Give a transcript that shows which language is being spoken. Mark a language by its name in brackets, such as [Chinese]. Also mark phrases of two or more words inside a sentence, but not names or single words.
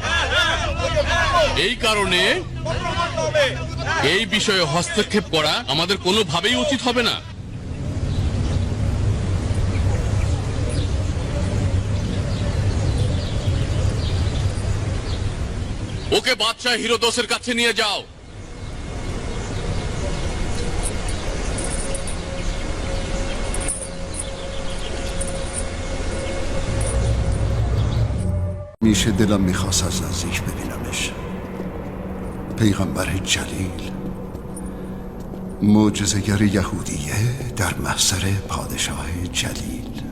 [Bangla] এই কারণে এই বিষয়ে হস্তক্ষেপ করা আমাদের কোনোভাবেই উচিত হবে না। ওকে বাদশাহ হিরোদোসের কাছে নিয়ে যাও। [Persian] میشه دلم میخواست از نزدیک ببینمش. پیغمبر جلیل، معجزه‌گر یهودیه در محضر پادشاه جلیل.